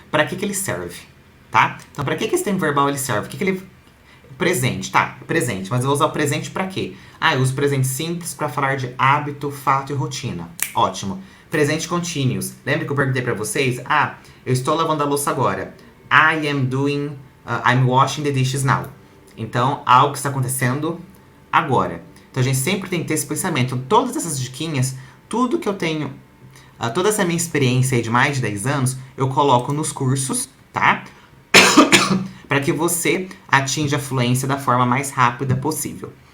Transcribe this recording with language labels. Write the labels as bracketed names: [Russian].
[Portuguese] Para que ele serve, tá? Então, para que esse tempo verbal ele serve? O que ele... Presente, tá? Presente. Mas eu vou usar o presente para quê? Eu uso presente simples para falar de hábito, fato e rotina. Ótimo. Presente continuous. Lembra que eu perguntei para vocês? Eu estou lavando a louça agora. [English] I'm washing the dishes now. [Portuguese] Então, algo que está acontecendo agora. Então, a gente sempre tem que ter esse pensamento. Então, todas essas diquinhas, tudo que eu tenho, toda essa minha experiência aí de mais de 10 anos, eu coloco nos cursos, tá? Para que você atinja a fluência da forma mais rápida possível.